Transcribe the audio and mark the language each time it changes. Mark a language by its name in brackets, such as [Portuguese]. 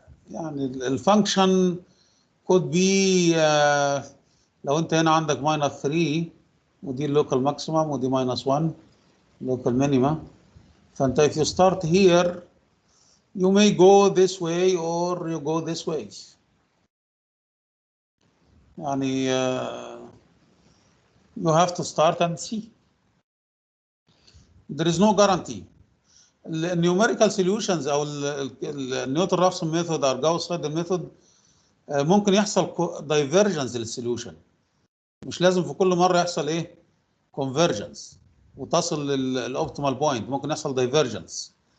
[English] يعني الفانكشن could be [Arabic] لو انت هنا عندك -3 ودي اللوكال ماكسيمم ودي -1 [English] local minima، فانت if you start here you may go this way or you go this way. يعني you have to start and see. There is no guarantee. [Arabic] النيوميريكال solutions او النيوتن رافسون ميثود او جاوس سايدل ميثود ممكن يحصل divergence للسوليوشن، مش لازم في كل مره يحصل ايه convergence وتصل للاوبتيمال بوينت، ممكن يحصل divergence.